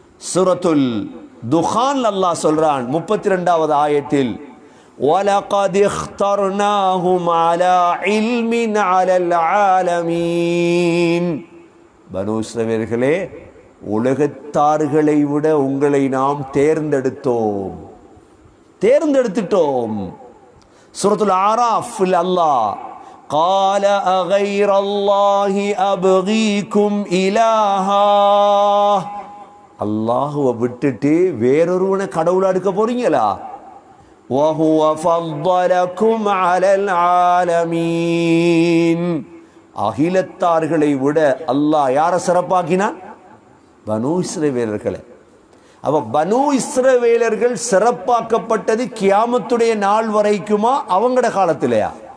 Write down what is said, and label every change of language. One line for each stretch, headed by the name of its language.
Tamil: சூரத்துல் துகான் அல்லாஹ் சொல்றான் 32வது ஆயத்தில்,
Arabic: وَلَقَدِ اخْتَرْنَاهُمْ عَلَى عِلْمٍ عَلَى الْعَالَمِينَ.
Tamil: பனு இஸ்ரவேலர்களே, உலகத்தார்களை விட உங்களை நாம் தேர்ந்தெடுத்துட்டோம். சூரத்துல் ஆராஃப் அல்லாஹ்
Arabic: قال أغير الله أبغيكم إلها.
Tamil: அல்லாஹ்வை விட்டுட்டு வேறொருவனை கடவுளா எடுக்க போறீங்களா?
Arabic: وهو فضلكم على العالمين.
Tamil: அகிலத்தார்களை விட அல்லாஹ் யாரை சிறப்பாக்கினான்? பனு இஸ்ரவேலர்களை. அப்ப பனு இஸ்ரவேலர்கள் சிறப்பாக்கப்பட்டது கியாமத்துடைய நாள் வரைக்குமா? அவங்கட காலத்திலையா?